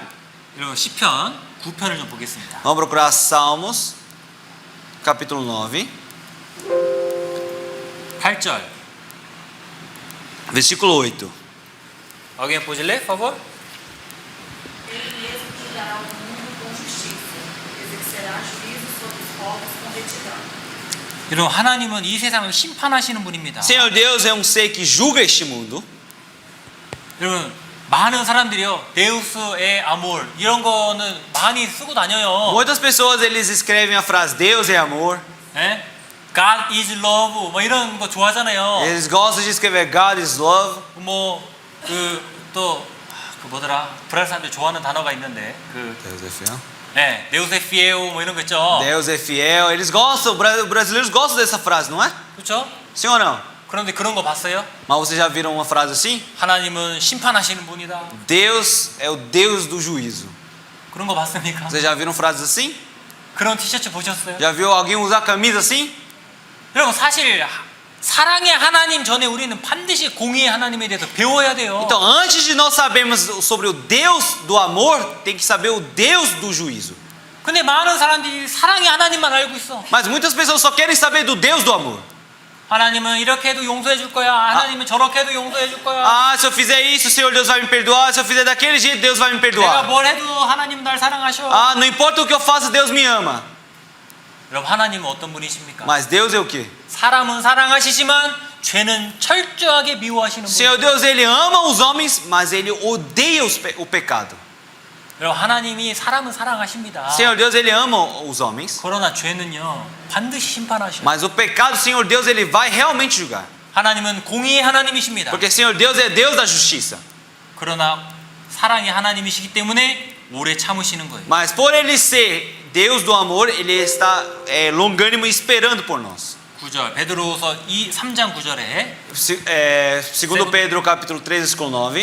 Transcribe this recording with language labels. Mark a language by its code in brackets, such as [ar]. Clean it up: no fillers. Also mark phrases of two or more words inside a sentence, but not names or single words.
[ko] 여러분 시편 9편을 좀 보겠습니다. [pt] Vamos procurar Salmos, capítulo 9, [ko] 8절. [pt] versículo 8. Alguém pode ler, por favor? Ele mesmo julgará o mundo com justiça, exercerá juízo sobre os povos com retidão. [ko] 여러분 하나님은 이 세상을 심판하시는 분입니다. [pt] Senhor Deus é um ser que julga este mundo. [ko] 여러분 많은 사람들이요 [pt] Deus é amor [ko] 이런 거는 많이 쓰고 다녀요. [pt] Muitas pessoas eles escrevem a frase Deus é amor. [ko] 예? [en] God is love [ko] 뭐 이런 거 좋아하잖아요. [pt] Eles gostam de escrever [en] God is love. [ko] 뭐 그 뭐더라 브라질 사람들 좋아하는 단어가 있는데 [pt] Deus é fiel. [ko] 네, [pt] Deus é fiel [ko] 뭐 이런 거 있죠. [pt] Deus é fiel. Eles gostam, brasileiros gostam dessa frase, não é? [ko] 그렇죠? [pt] Sim ou não? [ko] 그런데 그런 거 봤어요? [pt] Mas vocês já viram uma frase assim? [ko] 하나님은 심판하시는 분이다. [pt] Deus é o Deus do juízo. [ko] 그런 거 봤습니까? [pt] Vocês já viram frases assim? [ko] 그런 티셔츠 보셨어요? [pt] Já viu alguém usar camisa assim? [ko] 여러분 사실 사랑의 하나님 전에 우리는 반드시 공의의 하나님에 대해서 배워야 돼요. [pt] Então, antes de nós sabermos sobre o Deus do amor, tem que saber o Deus do juízo. [ko] 근데 많은 사람들이 사랑의 하나님만 알고 있어. [pt] Mas muitas pessoas só querem saber do Deus do amor. [ko] 하나님은 이렇게 해도 용서해 줄 거야. 하나님은 저렇게 해도 용서해 줄 거야. [pt] Ah, se eu fizer isso, o Senhor Deus vai me perdoar. Se eu fizer daquele jeito, Deus vai me [ko] 내가 [pt] perdoar. [ko] 뭘 해도 하나님 날 사랑하셔. [pt] Ah, não importa o que eu faça, Deus me ama. [ko] 여러분 하나님은 어떤 분이십니까? [pt] Mas Deus é o quê? [ko] 사람은 사랑하시지만 죄는 철저하게 미워하시는 분. [pt] Senhor Deus, Ele ama os homens, mas Ele odeia o pecado. [ko] 여러분 하나님이 사람은 사랑하십니다. [pt] Senhor Deus, Ele ama os homens, [ko] 그러나 죄는요 반드시 심판하셔요. [pt] mas o pecado, Senhor Deus, Ele vai realmente julgar. [ko] 하나님은 공의의 하나님이십니다. [pt] Porque Senhor Deus é Deus da justiça. [ko] 그러나 사랑의 하나님이시기 때문에 오래 참으시는 거예요. [pt] Mas por Ele ser Deus do amor, Ele está longânimo e esperando por nós. [ko] 9절 베드로후서 3장 9절에 [pt] Segundo Pedro, capítulo 3, versículo 9.